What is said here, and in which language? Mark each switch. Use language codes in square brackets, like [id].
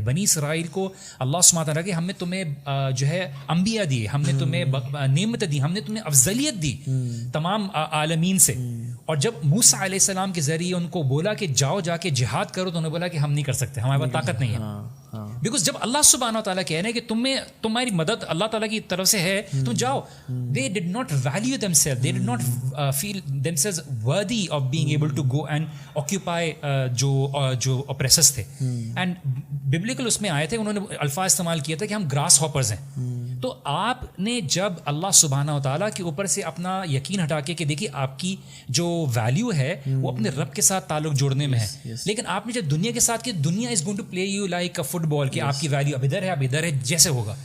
[ur] بنی اسرائیل کو اللہ سبحانہ و تعالیٰ کہ ہم نے تمہیں جو ہے انبیاء دیے, ہم نے تمہیں نعمت دی, ہم نے تمہیں افضلیت دی تمام عالمین سے. اور جب موسیٰ علیہ السلام کے ذریعے ان کو بولا کہ جاؤ جا کے جہاد کرو, تو انہوں نے بولا کہ ہم نہیں کر سکتے, ہمارے پاس طاقت نہیں ہے. بیکاز جب اللہ سبحانہ و تعالیٰ کہہ رہے ہیں کہ تمہاری مدد اللہ تعالیٰ کی طرف سے ہے, تم جاؤ. [en] They did not value themselves. They did not feel themselves worthy of being able to go and occupy جو oppressors تھے. [ur] And biblical اس میں آئے تھے, انہوں نے الفاظ استعمال کیا تھا کہ ہم گراس ہاپرز ہیں. تو آپ نے جب اللہ سبحانہ و تعالیٰ کے اوپر سے اپنا یقین ہٹا کے کہ دیکھیے آپ کی جو ویلیو ہے وہ اپنے رب کے ساتھ تعلق جوڑنے میں ہے, لیکن آپ نے جب دنیا کے ساتھ کہ [en] دنیا is going to play you like a football, [ur] کہ آپ کی ویلیو اب ادھر ہے, اب ادھر ہے, جیسے ہوگا.